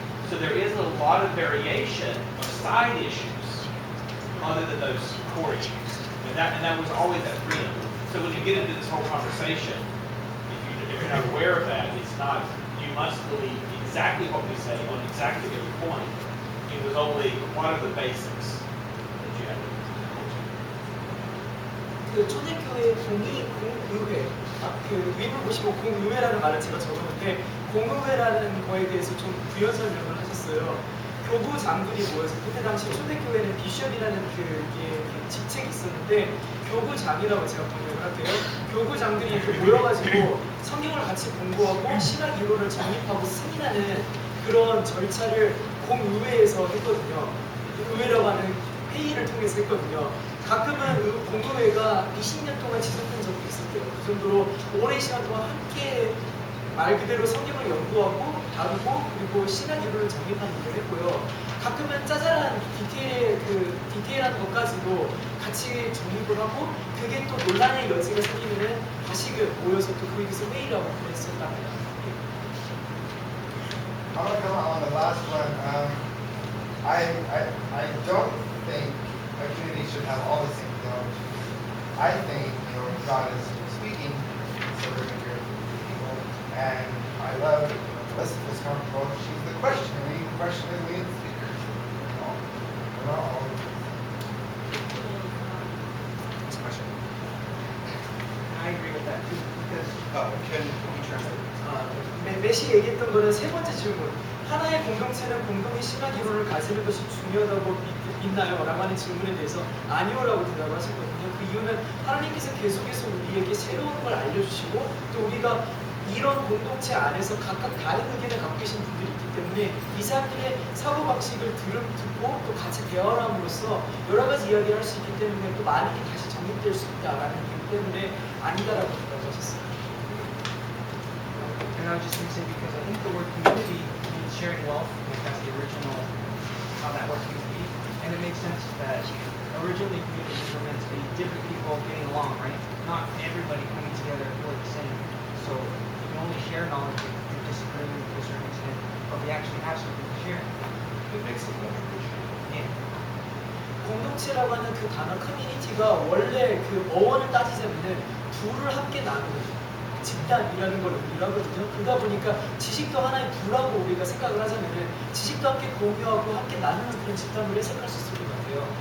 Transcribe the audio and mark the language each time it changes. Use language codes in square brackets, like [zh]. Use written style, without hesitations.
[en] So there is a lot of variation of side issues other than those core issues. And that was always that freedom. So when you get into this whole conversation, if you're not aware of that, it's not, you must believe exactly what we say on exactly every point. It was only what are the basics that you have to do. [ko] 그 초대교회 공의회, 그 위를 보시면 공의회라는 말을 제가 적었는데 공의회라는 거에 대해서 좀 부연 설명을 하셨어요. 교구 장들이 모여서 그때 당시 초대교회는 비숍이라는 그 직책이 있었는데 교구장이라고 제가 번역을 할게요. 교구장들이 이렇게 모여가지고 성경을 같이 공부하고 신학 이론을 정립하고 승인하는 그런 절차를 공의회에서 했거든요. 의회라고 하는 회의를 통해서 했거든요. 가끔은 공의회가 20년 동안 지속된 적도 있었대요. 그 정도로 오랜 시간 동안 함께 말 그대로 성경을 연구하고 다루고 그리고 신학 이론을 정립하는 일을 했고요. 가끔은 짜잘한 디테일한 것까지도 같이 정립을 하고 그게 또 논란의 여지가 생기면은 다시 모여서 또 거기서 회의라고 그랬었답니다. [en] I want to comment on the last one. I don't think a community should have all the same theology. I think, God is speaking, so we're going to hear people. And I love Listen to this conference. She's the questioner. We need the questioners, we need the speakers. We're not all. Next question. I agree with that too, because Can you translate? [ko] 메시 얘기했던 거는 세 번째 질문. 하나의 공동체는 공동의 신학 이론을 가지는 것이 중요하다고 믿나요? 라고 하는 질문에 대해서 아니오라고 대답을 하셨거든요. 그 이유는 하나님께서 계속해서 우리에게 새로운 걸 알려주시고 또 우리가 이런 공동체 안에서 각각 다른 의견을 갖고 계신 분들이 있기 때문에 이 사람들의 사고방식을 듣고 또 같이 대화를 함으로써 여러 가지 이야기를 할 수 있기 때문에 또 많은 게 다시 정립될 수 있다라는 이유 때문에 아니다라고 대답하셨습니다. [en] And I was just going to say, because I think the word community means sharing wealth, like that's the original, how that word came to be. And it makes sense that originally communities were meant to be different people getting along, right? Not everybody coming together for the same. So you can only share knowledge if you disagree to a certain extent, but we actually have something to share. It makes it more appreciated. Yeah. [ko] 공동체라고 하는 그 단어 커뮤니티가 원래 그 어원을 따지자면은 부를 함께 나누는 집단이라는 걸 의미하거든요. 그러다 보니까 지식도 하나의 부라고 우리가 생각을 하자면은 지식도 함께 공유하고 함께 나누는 그런 집단으로 해석할 수 있을 것 같아요.